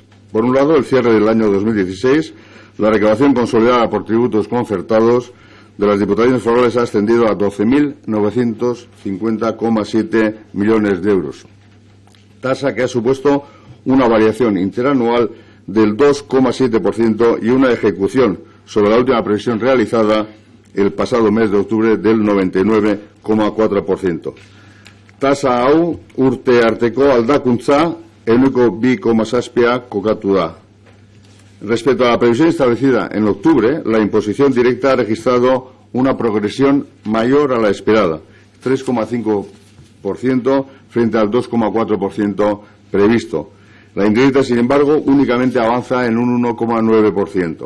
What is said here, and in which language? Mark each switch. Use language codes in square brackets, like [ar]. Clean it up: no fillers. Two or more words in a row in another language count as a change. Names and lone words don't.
[es] Por un lado, el cierre del año 2016, la recaudación consolidada por tributos concertados de las diputaciones forales ha ascendido a 12.950,7 millones de euros, tasa que ha supuesto una variación interanual del 2,7% y una ejecución sobre la última previsión realizada el pasado mes de octubre del 99,4%. [eu] Tasa hau urte arteko aldakuntza 2,7 kokatu da. [es] Respecto a la previsión establecida en octubre, la imposición directa ha registrado una progresión mayor a la esperada, 3,5% frente al 2,4% previsto. La indirecta, sin embargo, únicamente avanza en un 1,9%.